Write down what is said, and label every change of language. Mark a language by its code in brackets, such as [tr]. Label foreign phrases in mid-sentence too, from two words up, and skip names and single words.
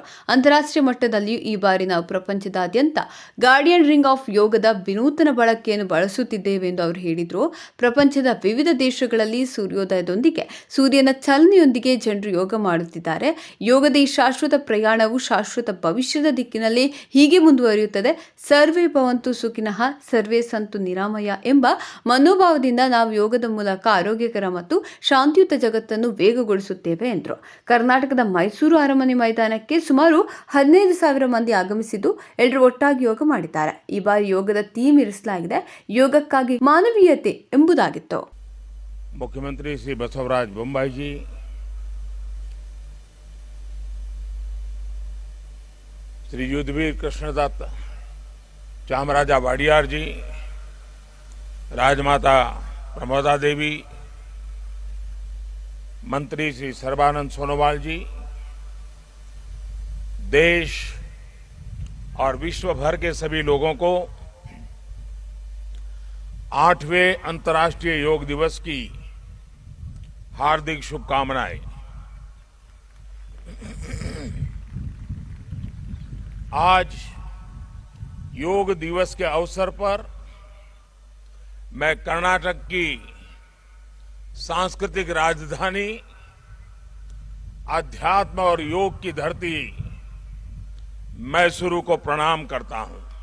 [kn] ಅಂತಾರಾಷ್ಟ್ರೀಯ ಮಟ್ಟದಲ್ಲಿಯೂ ಈ ಬಾರಿ ನಾವು ಪ್ರಪಂಚದಾದ್ಯಂತ ಗಾರ್ಡಿಯನ್ ರಿಂಗ್ ಆಫ್ ಯೋಗದ ವಿನೂತನ ಬಳಕೆಯನ್ನು ಬಳಸುತ್ತಿದ್ದೇವೆ ಎಂದು ಅವರು ಹೇಳಿದರು. ಪ್ರಪಂಚದ ವಿವಿಧ ದೇಶಗಳಲ್ಲಿ ಸೂರ್ಯೋದಯದೊಂದಿಗೆ ಸೂರ್ಯನ ಚಲನೆಯೊಂದಿಗೆ ಜನರು ಯೋಗ ಮಾಡುತ್ತಿದ್ದಾರೆ. ಯೋಗದ ಈ ಶಾಶ್ವತ ಪ್ರಯಾಣವು ಶಾಶ್ವತ ಭವಿಷ್ಯದ ದಿಕ್ಕಿನಲ್ಲಿ ಹೀಗೆ ಮುಂದುವರಿಯುತ್ತದೆ. [sa] ಸರ್ವೇ ಭವಂತು ಸುಖಿನಃ ಸರ್ವೇ ಸಂತು ನಿರಾಮಯ [kn] ಎಂಬ ಮನೋಭಾವದಿಂದ ನಾವು ಯೋಗದ ಮೂಲಕ ಆರೋಗ್ಯಕರ ಮತ್ತು ಶಾಂತಿಯುತ ಜಗತ್ತನ್ನು ವೇಗಗೊಳಿಸುತ್ತೇವೆ ಎಂದರು. ಕರ್ನಾಟಕದ ಮೈಸೂರು ಅರಮನೆ ಮೈದಾನಕ್ಕೆ ಸುಮಾರು 15,000 ಮಂದಿ ಆಗಮಿಸಿದ್ದು ಎಲ್ಲರೂ ಒಟ್ಟಾಗಿ ಯೋಗ ಮಾಡಿದ್ದಾರೆ. ಈ ಬಾರಿ ಯೋಗದ ಥೀಮ್ ಇರಿಸಲಾಗಿದೆ, ಯೋಗಕ್ಕಾಗಿ ಮಾನವೀಯತೆ ಎಂಬುದಾಗಿತ್ತು. [hi] ಮುಖ್ಯಮಂತ್ರಿ ಶ್ರೀ ಬಸವರಾಜ ಬೊಮ್ಮಾಯಿ श्री युद्धवीर कृष्णदत्त चामराजा वाडियार जी, राजमाता प्रमोदा देवी, मंत्री श्री सर्बानंद सोनोवाल जी, देश और विश्व भर के सभी लोगों को 8वें अंतर्राष्ट्रीय योग दिवस की हार्दिक शुभकामनाएं। आज योग दिवस के अवसर पर मैं कर्नाटक की सांस्कृतिक राजधानी, अध्यात्म और योग की धरती मैसूरू को प्रणाम करता हूं।